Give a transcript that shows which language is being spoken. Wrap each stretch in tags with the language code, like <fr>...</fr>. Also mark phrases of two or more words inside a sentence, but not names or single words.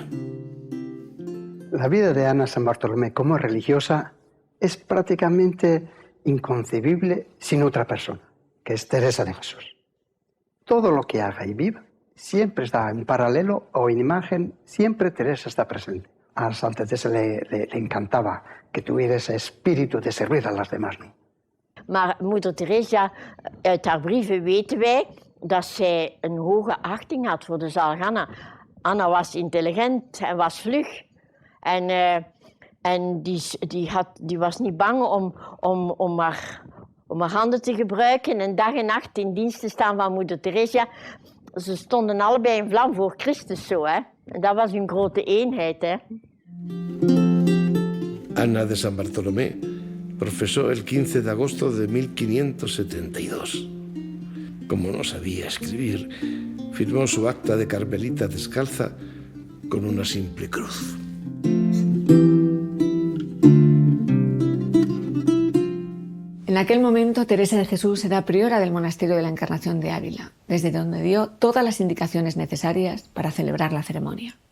<es>La vida de Ana San Bartolomé como religiosa es prácticamente inconcebible sin otra persona, que es Teresa de Jesús. Todo lo que haga y viva siempre está en paralelo o en imagen, siempre Teresa está presente. A Santa Teresa le encantaba que tuviera ese espíritu de servir a las demás, ¿no?</es> <nl>Maar moeder Teresa, uit haar brieven weten wij dat zij een hoge achting had voor de zalige Anna. Anna was intelligent en was vlug. En die was niet bang om haar handen te gebruiken en dag en nacht in dienst te staan van moeder Teresa. Ze stonden allebei in vlam voor Christus zo, hè. En dat was hun grote eenheid, hè.</nl> <es>Ana de San Bartolomé profesó el 15 de agosto de 1572. Como no sabía escribir, firmó su acta de carmelita descalza con una simple cruz. En aquel momento, Teresa de Jesús era priora del monasterio de la Encarnación de Ávila, desde donde dio todas las indicaciones necesarias para celebrar la ceremonia.</es>